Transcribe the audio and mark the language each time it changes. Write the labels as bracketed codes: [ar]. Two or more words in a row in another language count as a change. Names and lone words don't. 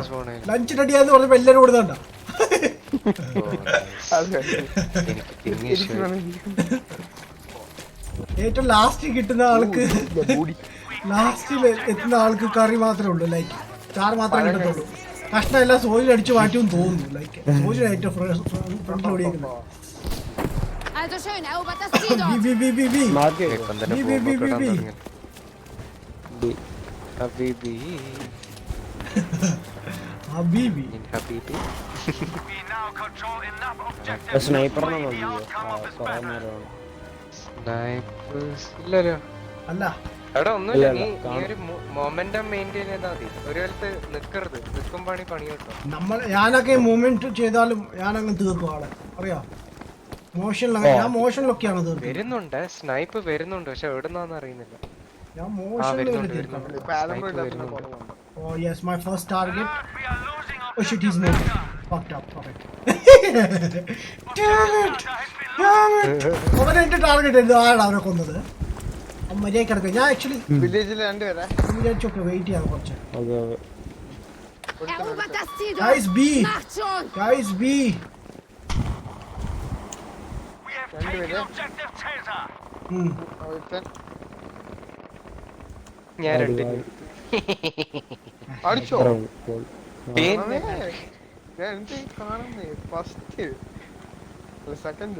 [en] lunch ready [ml] ആയെന്ന് പറഞ്ഞപ്പോ എല്ലാരും ഇവിടുന്ന് കണ്ടോ? ഏറ്റവും ലാസ്റ്റ് കിട്ടുന്ന ആൾക്ക്, ലാസ്റ്റിൽ എത്തുന്ന ആൾക്ക് കറി മാത്രമേ ഉള്ളൂ, ലൈക്ക് ചാറ് മാത്രമേ കിട്ടത്തുള്ളൂ. കഷ്ണം എല്ലാം സോജിൽ അടിച്ചു മാറ്റുമെന്ന് തോന്നുന്നു. ലൈക്ക് സോജിനായിട്ട് ഫ്രണ്ട് ഓടിയേക്കുന്നത്. [de] Also schön, erobert das Ziel dort. [ml] മാർക്ക് ഇപ്പം തന്നെ ബി, bomb ബി, ഒക്കെ ഇടാൻ ബി, ബി. തുടങ്ങി. ഹബീബി ഹബീബി. ഇൻ ഹബീബി സ്നൈപ്പറിനെ നോക്കിയോ കുറെ നേരമാണ്. സ്നൈപ്പേഴ്സ് ഇല്ലല്ലോ. അല്ല എടാ ഒന്നുമില്ല, ഇല്ല, നീ കാണും. ഒരു [en] momentum maintain [ml] ചെയ്താൽ മതി. ഒരു കാലത്ത് നിക്കരുത്, നിക്കുമ്പാണി പണി കേട്ടോ. ഞാനൊക്കെ മൂവ്മെന്റ് ചെയ്താലും ഞാനങ്ങ് തീർക്കും ആളെ, അറിയാം. ഞാൻ മോഷനിലൊക്കെയാണ് തീർക്കുന്നത്. വരുന്നുണ്ട്, സ്നൈപ്പ് വരുന്നുണ്ട്, പക്ഷെ എവിടുന്നാന്ന് അറിയുന്നില്ല. ഞാൻ വരുന്നുണ്ട്, മോഷനിൽ വരുന്നുണ്ട്. ഇപ്പൊ ആലമ്പുഴ Sniper ഇല്ലാത്ത വരുന്നുണ്ട്. കുറവുണ്ട്. [en] Oh yes, my first target. Oh shit, he's moving. Fucked up. Okay. Damn it! Damn it! [ml] അവനെ എന്റെ ടാർഗറ്റ് ആയിരുന്നു. ആരാണ് അവനെ കൊന്നത്? അവൻ മര്യാദ കിടക്കുക. ഞാൻ ആക്ച്വലി വില്ലേജിൽ രണ്ടുപേരെ വിചാരിച്ചൊക്കെ വെയിറ്റ് ചെയ്യാൻ കുറച്ച്. [de] Erobert das Ziel dort. [en] Guys B. [de] Macht schon. [en] Guys B. [ml] രണ്ടുപേരെ Hmm. ഒരുത്തൻ ഞാൻ രണ്ടിന് അടിച്ചോ പിന്നെ ഞാൻ എന്ത് കാണുന്നേ [en] first second